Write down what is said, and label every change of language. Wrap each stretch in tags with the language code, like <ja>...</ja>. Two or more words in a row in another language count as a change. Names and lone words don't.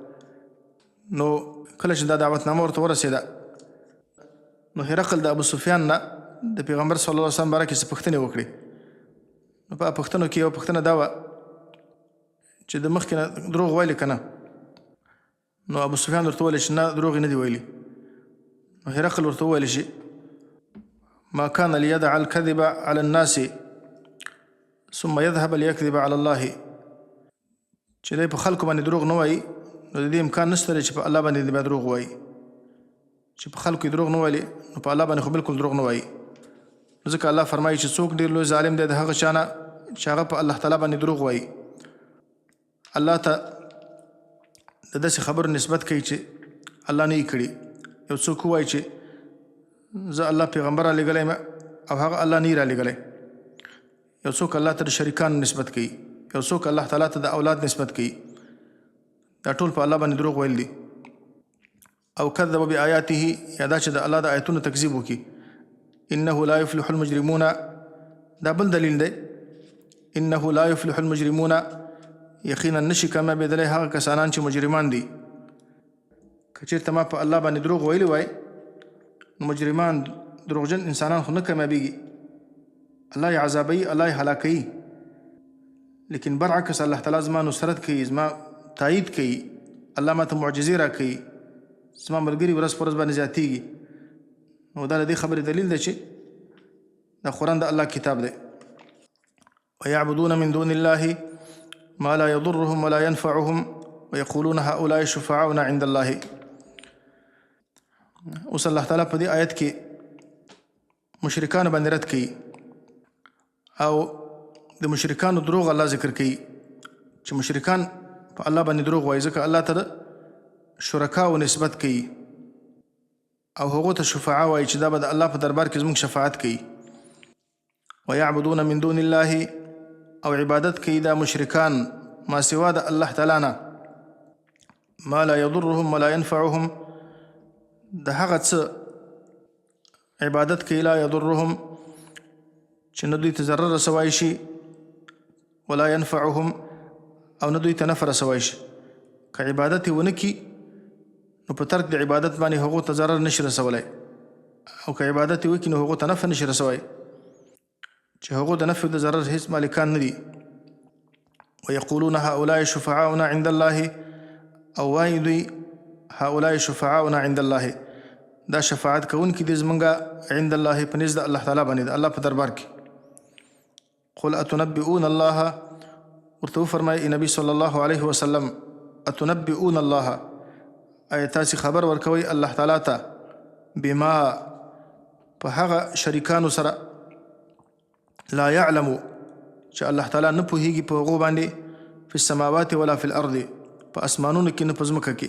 <ps>نو کله چې دا دعوتنامه ورته ورسېده، نو هرقل د ابو سفیان نه د پیغمبر</ps> <ar>صلی الله علیه وسلم</ar> <ps>باره کې څه پوښتنې وکړې. نو په پوښتنو کې یوه پوښتنه دا وه چې د مخکې نه دروغ ویلې که نه؟ نو ابو سفیان ورته وویل چې نه، دروغ یې نه دي ویلي. نو هرقل ورته وویل چې</ps> <ar>ما كان ليدع الكذب على الناس ثم يذهب ليكذب على الله،</ar> <ps>چې دی په خلکو باندې دروغ نه وایي، نو د دې امکان نشته دی چې په الله باندې بیا دروغ وایي. چې په خلکو یې دروغ نه ویلي، نو په الله باندې خو بالکل دروغ نه وایي. ځکه الله فرمایي چې څوک ډېر لوی ظالم دی د هغه چا نه چې هغه په الله تعالی باندې دروغ وایي. الله ته د داسې خبرو نسبت کوي چې الله نه یې کړي. یو څوک ووایي چې زه الله پیغمبر رالیږلی یم او هغه الله نه یې رالیږلی. یو څوک الله ته د شریکانو نسبت کوي، یو څوک الله تعالی ته د اولاد نسبت کوي. دا ټول په الله باندې دروغ ویل دي. او</ps> <ar>کذب بآیاته،</ar> <ps>یا دا چې د الله د آیتونو تکذیب وکړي.</ps> <ar>انه لا یفلح المجرمون،</ar> <ps>دا بل دلیل دی.</ps> <ar>انه لا یفلح المجرمون،</ar> <ps>یقینا نشي کامیابېدلی هغه کسانان چې مجرمان دي. که چېرته ما په الله باندې دروغ ویلی وای، نو مجرمان دروغجن انسانان خو نه کامیابېږي، الله یې عذابوي، الله یې هلاکوي. لیکن برعکس الله تعالی زما نصرت کوي، زما تایید کوي، الله ماته معجزې راکوي، زما ملګري ورځ په ورځ باندې زیاتېږي. نو دا د دې خبرې دلیل دی چې دا قرآن د الله کتاب دی.</ps> <ar>ویعبدون من دون الله ما لا يضرهم ولا ينفعهم ويقولون هؤلاء شفعاؤنا عند الله.</ar> <ps>اوس الله تعالی په دې آیت کې مشرکانو باندې رد کوي، او د مشرکانو دروغ الله ذکر کوي چې مشرکان په الله باندې دروغ وایي، ځکه الله ته شرکاو نسبت کوي او هغو ته شفعا وایي چې دا به د الله په دربار کې زموږ شفاعت کوي.</ps> <ar>ویعبدون من دون الله،</ar> <ps>او عبادت کوي دا مشرکان ما سوا د الله تعالی نه،</ps> <ar>ما لا يضرهم ولا ينفعهم،</ar> <ps>د هغه څه عبادت کوي</ps> <ar>لا يضرهم</ar> <ps>چې نه دوی ته ضرر رسوای شي،</ps> <ar>ولا ينفعهم</ar> <ps>او نه دوی ته نفع رسوای شي. که عبادت یې ونه کي، نو په ترک د عبادت باندې هغو ته ضرر نشي رسولی، او که عبادت یې وکړي نو هغو ته نفع نشي رسوی، چې هغو د نفع د ضرر هیڅ مالکان نه دي.</ps> <ar>ویقولون هؤلاء شفعاؤنا عند الله،</ar> <ps>او وایي دوی</ps> <ar>هؤلاء شفعاؤنا عند الله،</ar> <ps>دا شفاعت کوونکي دي زمونږه</ps> <ar>عند الله</ar> <ps>په نزد الله تعالی باندې، د الله په دربار کې.</ps> <ar>قل اتنبئون الله،</ar> <ps>ورته وفرمایي نبي</ps> <ar>صلی الله علیه وسلم، اتنبئون الله،</ar> <ps>آیا تاسې خبر ورکوئ الله تعالی ته بما په هغه شریکانو سره</ps> <ar>لا يعلمو</ar> <ps>چې الله تعالی نه پوهیږي په هغو باندې</ps> <ar>فی السماوات ولا فی الارض،</ar> <ps>په اسمانونو کې نه په ځمکه کې.</ps>